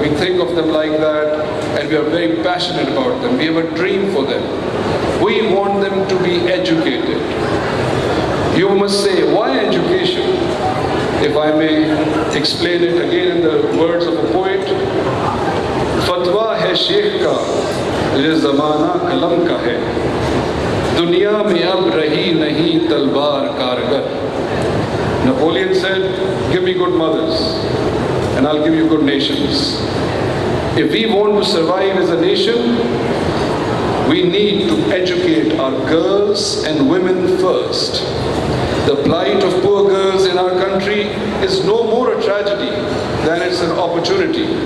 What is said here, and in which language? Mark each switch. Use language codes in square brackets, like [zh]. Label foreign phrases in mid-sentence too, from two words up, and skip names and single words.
[en] We think of them like that, and we are very passionate about them. We have a dream for them. We want them to be educated. You must say, why education? If I may explain it again in the words of a poet, [ur] فتویٰ ہے شیخ کا، یہ زمانہ قلم کا ہے. دنیا میں اب رہی نہیں تلوار کارگر. [en] Napoleon said, give me good mothers, and I'll give you good nations. If we want to survive as a nation, we need to educate our girls and women first. The plight of poor girls in our country is no more a tragedy than it's an opportunity.